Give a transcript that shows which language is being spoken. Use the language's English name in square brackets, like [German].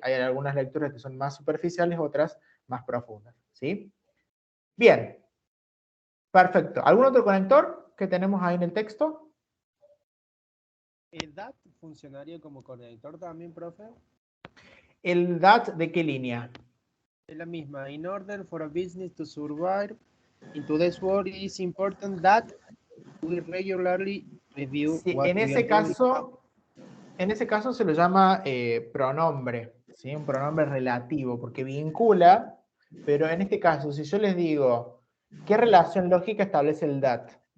[Spanish] Hay algunas lecturas que son más superficiales, otras más profundas, ¿sí? Bien, perfecto. ¿Algún otro conector que tenemos ahí en el texto? ¿El that funcionaría como conector también, profe? ¿El that de qué línea? Es la misma. [English] In order for a business to survive in today's world, it is important that we regularly review [Spanish] Sí, [English] what we are doing. [Spanish] en ese caso se lo llama pronombre, ¿sí? Un pronombre relativo, porque vincula, pero en este caso, si yo les digo, ¿qué relación lógica establece el that?